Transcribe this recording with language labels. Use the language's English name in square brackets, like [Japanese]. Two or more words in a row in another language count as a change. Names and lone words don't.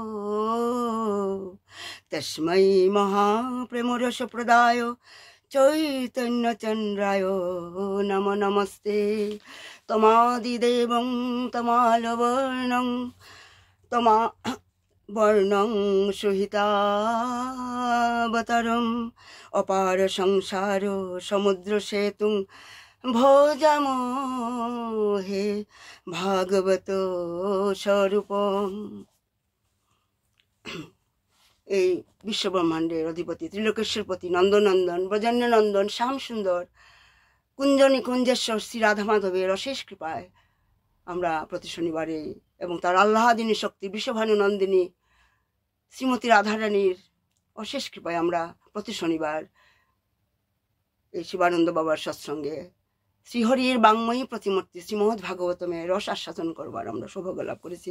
[Sanskrit] तस्मै महाप्रेमरसप्रदाय चैतन्यचन्द्राय नमो नमस्ते तमादिदेवं तमालवर्णं तमा वर्णं सुहितावतारम् अपार संसार समुद्र सेतुं भजामहे भागवत स्वरूपम्। [Bangla] এই বিশ্বব্রহ্মাণ্ডের অধিপতি ত্রিলোকেশ্বরপতি নন্দনন্দন ব্রজন্যনন্দন শ্যাম সুন্দর কুঞ্জনী কুঞ্জেশ্বর শ্রী রাধা মাধবের অশেষ কৃপায় আমরা প্রতি শনিবারে এবং তার আল্লাহাদিনী শক্তি বিশ্বভানু নন্দিনী শ্রীমতী রাধারানীর অশেষ কৃপায় আমরা প্রতি শনিবার এই শিবানন্দ বাবার সৎসঙ্গে শ্রীহরির বাংময়ী প্রতিমূর্তি শ্রীমদ্ ভাগবতমের রস আস্বাদন করবার আমরা সৌভাগ্য লাভ করেছি।